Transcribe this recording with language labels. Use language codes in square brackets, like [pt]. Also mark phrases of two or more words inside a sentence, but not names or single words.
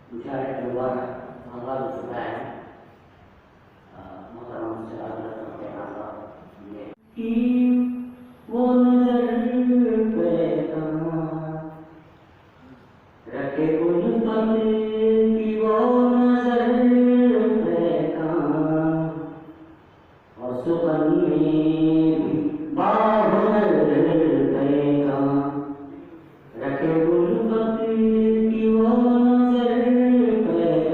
[id] bicara di luar hal-hal juga ya. Maka manusia adalah seperti Allah. [ur] وہ نظر پہ رکھے الفت کی وہ نظر پہ اور سخن میں بھی بحر پہ رکھے الفت کی وہ نظر پہ